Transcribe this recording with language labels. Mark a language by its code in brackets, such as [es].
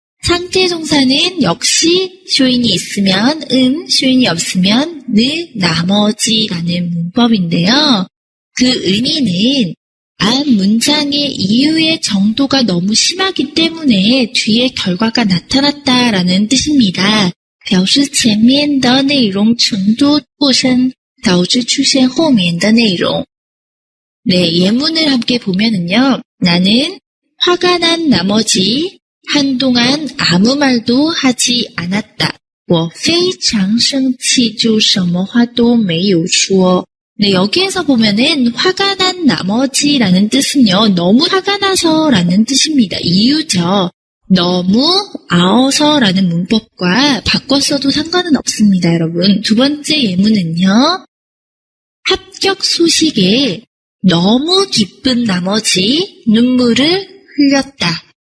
[ko] 상태 동사는 역시 쇼인이 있으면 쇼인이 없으면 느, 나머지라는 문법인데요. 그 의미는 앞 문장의 이유의 정도가 너무 심하기 때문에 뒤에 결과가 나타났다라는 뜻입니다. [zh] 表示前面的内容程度过深导致出现后面的内容. [ko] 네, 예문을 함께 보면은요. 나는 화가 난 나머지 한동안 아무 말도 하지 않았다. [zh] 我非常生气就什么话都没有说. [ko] 네, 여기에서 보면은 화가 난 나머지라는 뜻은요. 너무 화가 나서라는 뜻입니다. 이유죠. 너무 아어서라는 문법과 바꿨어도 상관은 없습니다, 여러분. 두 번째 예문은요. 합격 소식에 너무 기쁜 나머지 눈물을 흘렸다.